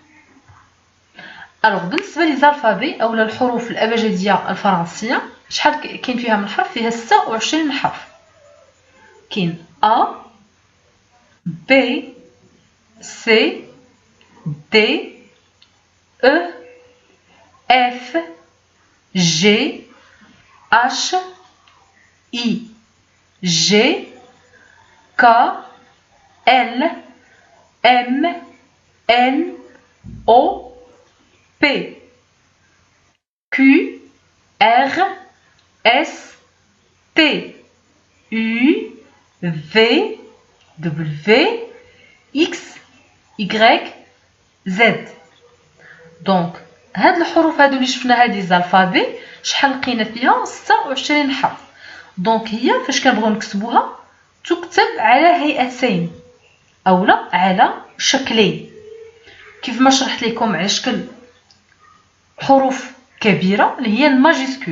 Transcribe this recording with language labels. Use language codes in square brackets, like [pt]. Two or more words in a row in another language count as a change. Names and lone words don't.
[ar] الوغ بالنسبه لي زالفابي اولا الحروف الابجديه الفرنسيه، شحال كاين فيها من حرف؟ فيها 26 حرف. كاين [fr] A B C D E F G H I J K L M N O P Q R S T U V W X Y Z. [ar] دونك هاد الحروف هادو اللي شفنا هادي زالفابي شحال لقينا فيها؟ 26 حرف. دونك هي فاش كنبغيو نكتبوها تكتب على هيئتين اولا على شكلين، كيف ما شرحت لكم على شكل حروف كبيره اللي هي الماجيسكول.